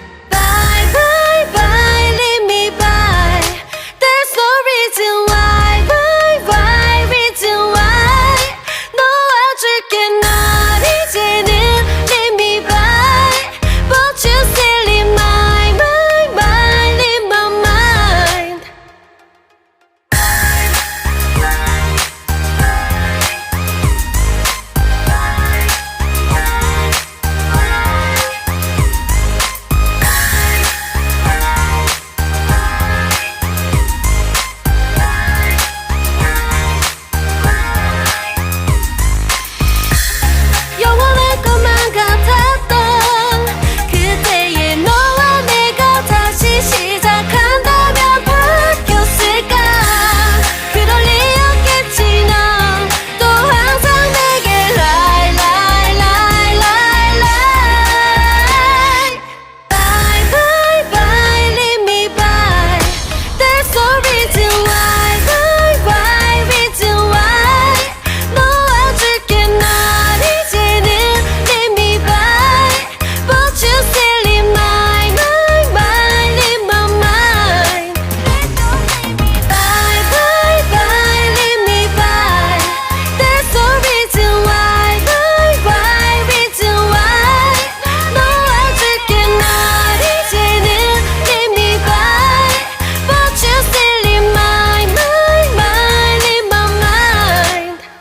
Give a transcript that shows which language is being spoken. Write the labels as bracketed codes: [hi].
[en] Bye bye bye leave me by. There's no reason why. Why reason why. [ko] 놓아줄게 널 이제는 [en] leave me by. But you still in my mind in my mind. [ko] 영원할 것만 같았던 그때의 너와 내가 다시 시작한다면 바뀌었을까. 그럴 리 없겠지. 넌 또 항상 내게 [en] lie lie lie lie lie. Bye bye bye leave me by. There's no reason why. Why reason why. [ko] 놓아줄게 널 이제는 [en] leave me by. But you still in my mind in my mind. Bye bye bye leave me by. There's no reason why. Why reason why. [ko] 놓아줄게 널 이제는 [en] leave me by. But you still in my mind in my mind.